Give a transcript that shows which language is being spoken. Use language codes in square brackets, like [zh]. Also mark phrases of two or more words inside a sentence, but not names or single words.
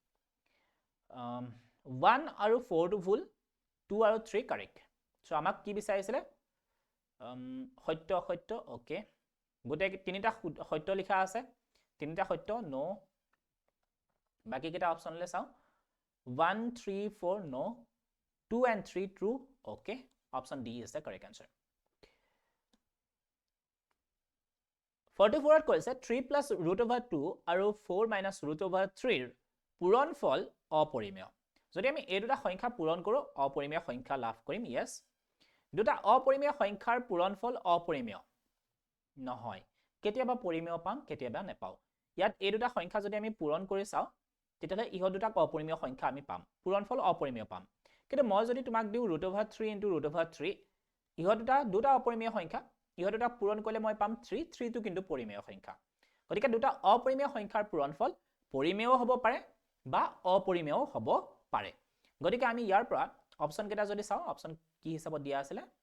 [as] 1 আৰু 4 টো ভুল 2 আৰু 3 [en] correct so [as] আমাক কি বিচাৰিছিলে সত্য অসত্য ওকে গোটে তিনিটা সত্য লিখা আছে তিনিটা সত্য নো বাকি কেইটা অপচনলে চাও 1 3 4 নো [en] 2 and 3 true okay option D is the correct answer [as] 44 কৈছে 3 [en] plus root over 2 [as] আৰু 4 [en] minus root over 3 [as] ৰ পূৰণফল অপৰিমেয় যদি আমি এই দুটা সংখ্যা পূৰণ কৰো অপৰিমেয় সংখ্যা লাভ কৰিম yes দুটা অপৰিমেয় সংখ্যাৰ পূৰণফল অপৰিমেয় নহয় কেতিয়াবা পৰিমেয় পাম কেতিয়াবা নেপাও ইয়াত এই দুটা সংখ্যা যদি আমি পূৰণ কৰি চাও তেতিয়ালে ইহ দুটা অপৰিমেয় সংখ্যা আমি পাম পূৰণফল অপৰিমেয় পাম কিন্তু মই যদি তোমাক দিও [en] root over 3 into root over 3 [as] ইহ দুটা অপৰিমেয় সংখ্যা ইহ দুটা পূৰণ কৰিলে মই পাম 3 টো কিন্তু পৰিমেয় সংখ্যা গতিকে দুটা অপৰিমেয় সংখ্যাৰ পূৰণফল পৰিমেয় হ'ব পাৰে বা অপৰিমেয় হ'ব পাৰে গতিকে আমি ইয়াৰ পৰা অপচন কেটা যদি চাও অপচন কি হিচাপত দিয়া আছিল